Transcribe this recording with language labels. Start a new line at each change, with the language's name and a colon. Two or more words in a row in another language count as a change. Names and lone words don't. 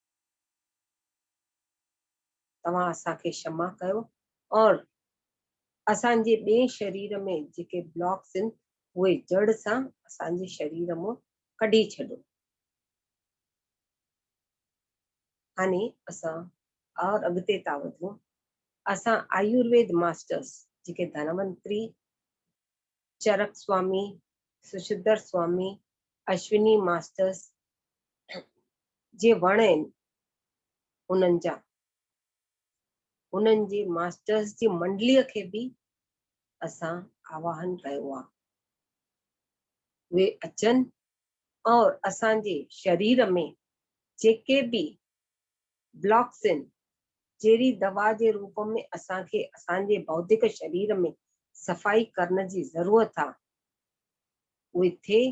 Sindhi: तव्हां असांखे क्षमा कयो और असांजे ॿिए शरीर में जेके ब्लॉक्स आहिनि उहे जड़ सां असांजे शरीर मां कढी छॾो। हाणे असां और अॻिते था वधूं। असां आयुर्वेद मास्टर्स जेके धनवंतरी, चरक स्वामी, सुशुद्धर स्वामी, अश्विनी मास्टर्स जे वण आहिनि उन्हनि जा, उन्हनि जे मास्टर्स जी मंडलीअ खे बि असां आवाहन कयो आहे। उहे अचनि और असांजे शरीर में जेके बि ब्लॉक्स आहिनि, जहिड़ी दवा जे रूप में असांखे असांजे भौतिक शरीर में सफ़ाई करण जी ज़रूरत आहे, उहे थिए।